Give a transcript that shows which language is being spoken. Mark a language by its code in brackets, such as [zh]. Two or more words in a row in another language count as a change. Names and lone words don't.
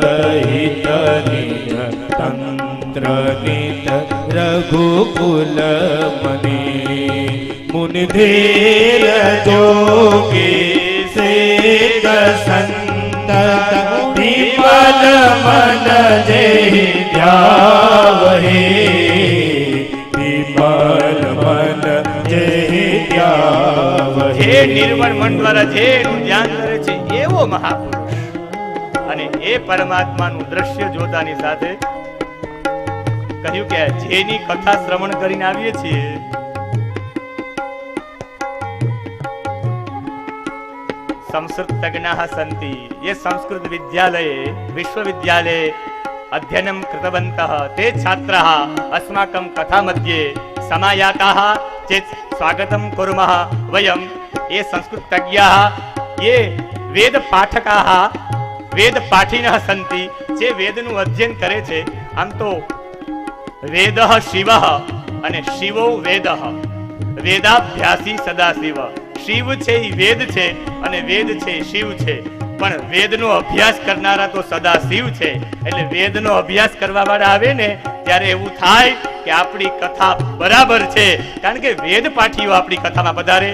[awa] हित निज तंत्र नित रघुकुल मनी, मुनि धीर जोगी सिद्ध संत विमल मन जेहि ध्यावही, विमल मन जेहि ध्यावही. [gu] જે નિર્મળ મન દ્વારા જેનું ધ્યાન કરે છે એવો મહાપુરુષ. અને એ પરમાત્માનું દ્રશ્ય જોતાની સાથે કહ્યું કે જેની કથા શ્રવણ કરીને આવીએ છીએ, [sa] संस्कृतज्ञाः सन्ति ये संस्कृत विद्यालये विश्वविद्यालये अध्ययनं कृतवन्तः ते छात्राः अस्माकं कथा मध्ये समायाताः चेत् स्वागतं कुर्मः वयं. ये संस्कृतज्ञाः ये वेद पाठकाः वेद पाठिनः सन्ति, [gu] જે વેદનું અધ્યયન કરે છે. આમ તો [sa] વેદઃ શિવઃ અને શિવો વેદઃ, વેદાભ્યાસી સદાશિવ. [gu] શિવ છે એ વેદ છે અને વેદ છે એ શિવ છે, પણ વેદનો અભ્યાસ કરનારા તો સદા શિવ છે. એટલે વેદનો અભ્યાસ કરવા વાળા આવે ને ત્યારે એવું થાય કે આપણી કથા બરાબર છે, કારણ કે વેદ પાઠીઓ આપણી કથામાં પધારે.